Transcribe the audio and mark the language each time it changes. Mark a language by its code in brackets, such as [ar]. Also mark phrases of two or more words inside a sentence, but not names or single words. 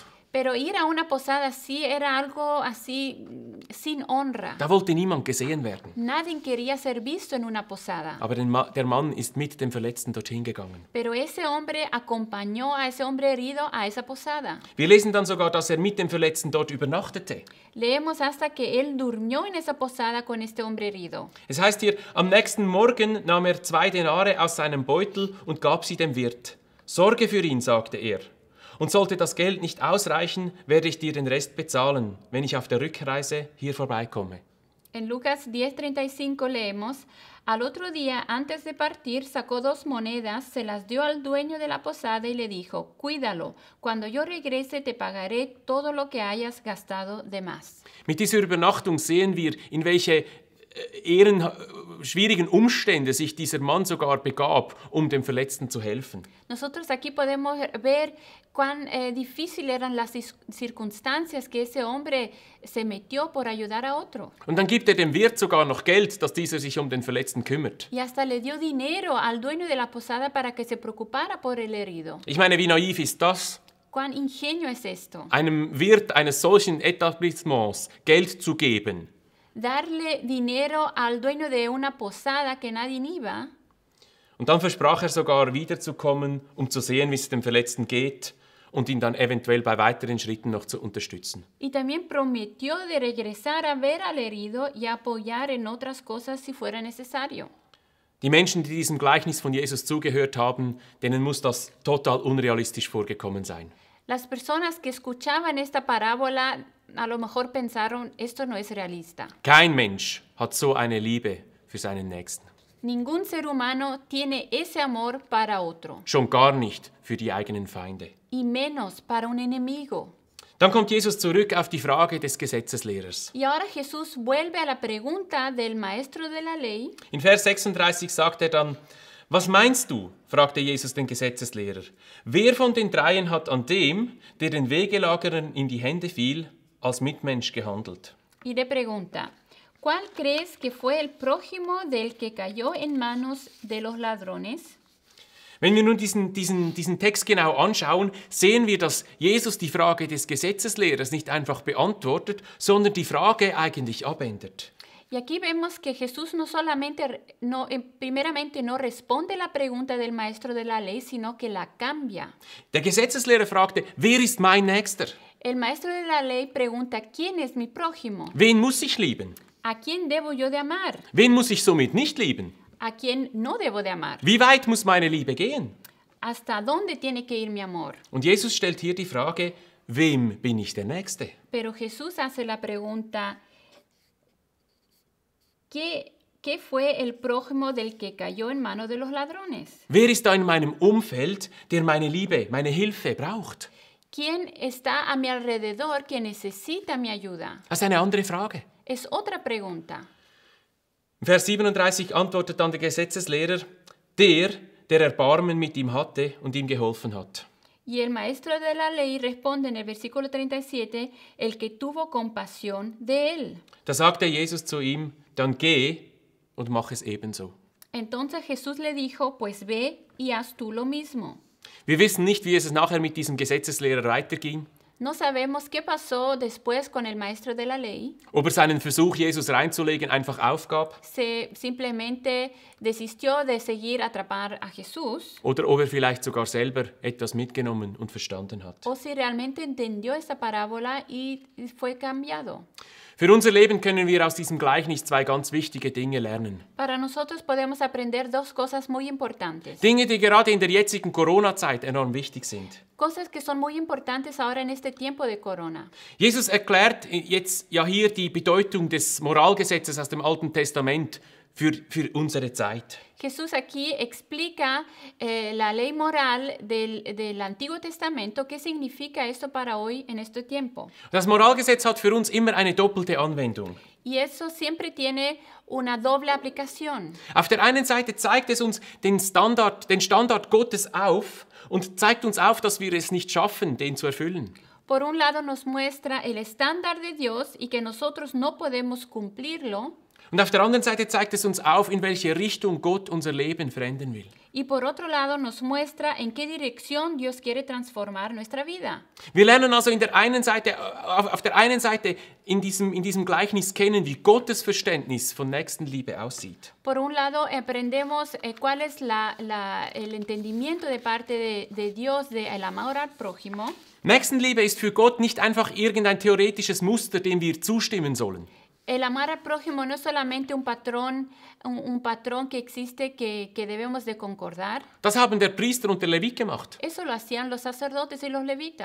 [es] Pero ir a una posada así era algo así sin honra. [de] Da wollte niemand gesehen werden. [es] Nadie quería ser visto en una posada. [de] Aber der Mann ist mit dem Verletzten dorthin gegangen. [es] Pero ese hombre acompañó a ese hombre herido a esa posada. [de] Wir lesen dann sogar, dass er mit dem Verletzten dort übernachtete. [es] Leemos hasta que él durmió en esa posada con este hombre herido. [de] Es heißt hier, am nächsten Morgen nahm er 2 Denare aus seinem Beutel und gab sie dem Wirt. Sorge für ihn, sagte er. Und sollte das Geld nicht ausreichen, werde ich dir den Rest bezahlen, wenn ich auf der Rückreise hier vorbeikomme. [es] En Lucas 10:35 leemos, al otro día, antes de partir, sacó 2 monedas, se las dio al dueño de la posada y le dijo, cuídalo, cuando yo regrese te pagaré todo lo que hayas gastado de más. [de] Mit dieser Übernachtung sehen wir, in welche schwierigen Umstände sich dieser Mann sogar begab, um dem Verletzten zu helfen. [es] Nosotros aquí podemos ver cuán difíciles eran las circunstancias que ese hombre se metió por ayudar a otro. [de] Und dann gibt er dem Wirt sogar noch Geld, dass dieser sich um den Verletzten kümmert. [es] Y hasta le dio dinero al dueño de la posada para que se preocupara por el herido. [de] Ich meine, wie naiv ist das? [es] ¿Cuán ingenio es esto? [de] Einem Wirt eines solchen Etablissements Geld zu geben. [es] Darle dinero al dueño de una posada que nadie iba. [de] Und dann versprach er sogar wiederzukommen, um zu sehen, wie es dem Verletzten geht und ihn dann eventuell bei weiteren Schritten noch zu unterstützen. [es] Y también prometió de regresar a ver al herido y apoyar en otras cosas si fuera necesario. [de] Die Menschen, die diesem Gleichnis von Jesus zugehört haben, denen muss das total unrealistisch vorgekommen sein. [es] Las personas que escuchaban esta parábola a lo mejor pensaron, esto no es realista. [de] Kein Mensch hat so eine Liebe für seinen Nächsten. [es] Ningún ser humano tiene ese amor para otro, [de] Schon gar nicht für die eigenen Feinde. [es] y menos para un enemigo. [de] Dann kommt Jesus zurück auf die Frage des Gesetzeslehrers. [es] Y ahora Jesús vuelve a la pregunta del maestro de la ley. [de] In Vers 36 sagt er dann, was meinst du? Fragte Jesus den Gesetzeslehrer. Wer von den dreien hat an dem, der den Wegelagerern in die Hände fiel, als Mitmensch gehandelt? [es] Y le pregunta, ¿cuál crees que fue el prójimo del que cayó en manos de los ladrones? [de] Wenn wir nun diesen Text genau anschauen, sehen wir, dass Jesus die Frage des Gesetzeslehrers nicht einfach beantwortet, sondern die Frage eigentlich abändert. [es] Y aquí vemos que Jesús primeramente no responde la pregunta del maestro de la ley, sino que la cambia. [de] Der Gesetzeslehrer fragte, wer ist mein Nächster? [es] El maestro de la ley pregunta, ¿quién es mi prójimo? [de] Wen muss ich lieben? [es] ¿A quién debo yo de amar? [de] Wen muss ich somit nicht lieben? [es] ¿A quién no debo de amar? [de] Wie weit muss meine Liebe gehen? [es] ¿Hasta dónde tiene que ir mi amor? [de] Und Jesus stellt hier die Frage, wem bin ich der Nächste? [es] Pero Jesús hace la pregunta, ¿qué fue el prójimo del que cayó en manos de los ladrones? [de] Wer ist da in meinem Umfeld, der meine Liebe, meine Hilfe braucht? [es] ¿Quién está a mi alrededor que necesita mi ayuda? [de] Das ist eine andere Frage. [es] Es otra pregunta. [de] In Vers 37 antwortet dann der Gesetzeslehrer, der Erbarmen mit ihm hatte und ihm geholfen hat. [es] Y el maestro de la ley responde en el versículo 37, el que tuvo compasión de él. [de] Da sagte Jesus zu ihm, dann geh und mach es ebenso. [es] Entonces Jesús le dijo, pues ve y haz tú lo mismo. [de] Wir wissen nicht, wie es nachher mit diesem Gesetzeslehrer weiterging. [es] No sabemos qué pasó después con el maestro de la ley. [de] Ob seinen Versuch, Jesus reinzulegen, einfach aufgab. [es] Se simplemente desistió de seguir atrapar a Jesús. [de] Oder ob vielleicht sogar selber etwas mitgenommen und verstanden hat. [es] O si realmente entendió esta parábola y fue cambiado. [de] Für unser Leben können wir aus diesem Gleichnis zwei ganz wichtige Dinge lernen. [es] Para nosotros podemos aprender dos cosas muy importantes. [de] Dinge, die gerade in der jetzigen Corona-Zeit enorm wichtig sind. [es] Cosas que son muy importantes ahora en este tiempo de corona. [de] Jesus erklärt jetzt ja hier die Bedeutung des Moralgesetzes aus dem Alten Testament für unsere Zeit. [es] Jesús aquí explica la ley moral del Antiguo Testamento. ¿Qué significa esto para hoy en este tiempo? [de] Das Moralgesetz hat für uns immer eine doppelte Anwendung. [es] Y eso siempre tiene una doble aplicación. [de] Auf der einen Seite zeigt es uns den Standard Gottes auf und zeigt uns auf, dass wir es nicht schaffen, den zu erfüllen. [es] Por un lado nos muestra el estándar de Dios y que nosotros no podemos cumplirlo. [de] Und auf der anderen Seite zeigt es uns auf, in welche Richtung Gott unser Leben verändern will. [es] Y por otro lado nos muestra en qué dirección Dios quiere transformar nuestra vida. [de] Wir lernen also auf der einen Seite in diesem Gleichnis kennen, wie Gottes Verständnis von Nächstenliebe aussieht. [es] Por un lado aprendemos cuál es el entendimiento de parte de Dios del amor al prójimo. [de] Nächstenliebe ist für Gott nicht einfach irgendein theoretisches Muster, dem wir zustimmen sollen. [es] El amar al prójimo no es solamente un patrón que existe que debemos de concordar. [de] Das haben der Priester und der Levit gemacht. [es] Eso lo hacían los sacerdotes y los levitas.